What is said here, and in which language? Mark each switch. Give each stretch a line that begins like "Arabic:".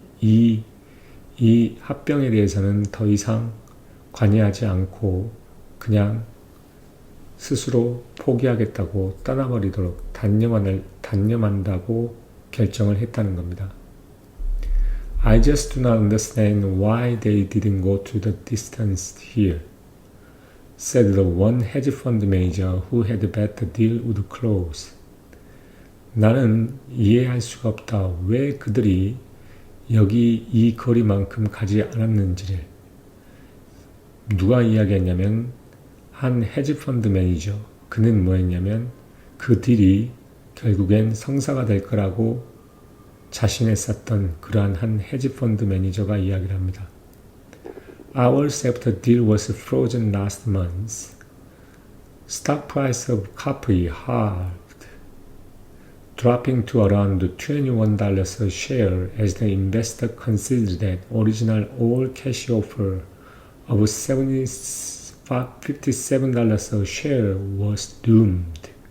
Korean: 이 합병에 대해서는 더 이상 관여하지 않고 그냥 스스로 포기하겠다고 떠나버리도록 단념한다고 결정을 했다는 겁니다.
English: I just do not understand why they didn't go to the distance here, said the one hedge fund manager who had bet the deal would close.
Korean: 나는 이해할 수가 없다. 왜 그들이 여기 이 거리만큼 가지 않았는지를. 누가 이야기했냐면 한 헤지펀드 매니저. 그는 뭐했냐면 그 딜이 결국엔 성사가 될 거라고 자신했었던 그러한 한 헤지펀드 매니저가 이야기를 합니다.
English: Hours after deal was frozen last month, stock price of Capri halved, dropping to around $21 a share as the investor considered that original all-cash offer of $57 a share was doomed.